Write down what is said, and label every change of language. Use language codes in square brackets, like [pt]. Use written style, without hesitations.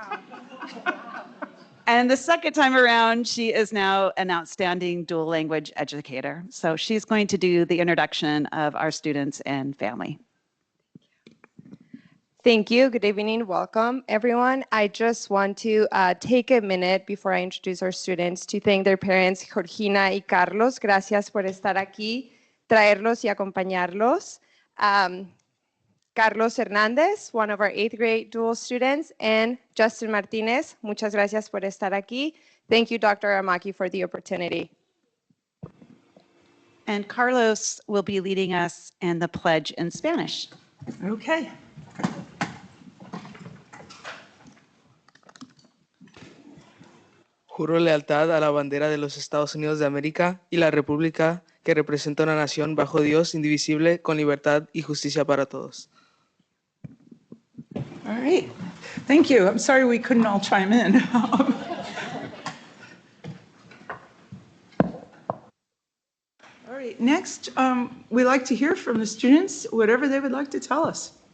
[en] Wow. And the second time around, she is now an outstanding dual language educator. So she's going to do the introduction of our students and family. Thank you. Good evening. Welcome, everyone. I just want to take a minute before I introduce our students to thank their parents, Georgina y Carlos. [es] Gracias por estar aquí, traerlos y acompañarlos. [en] Carlos Hernández, one of our 8th grade dual students, and Justin Martinez. [es] Muchas gracias por estar aquí. [en] Thank you, Dr. Aramaki, for the opportunity. And Carlos will be leading us in the pledge in Spanish. Okay. [es] Juro lealtad a la bandera de los Estados Unidos de América y la República que representa una nación bajo Dios indivisible, con libertad y justicia para todos. [en] All right. Thank you. I'm sorry we couldn't all chime in. All right. Next, we'd like to hear from the students, whatever they would like to tell us.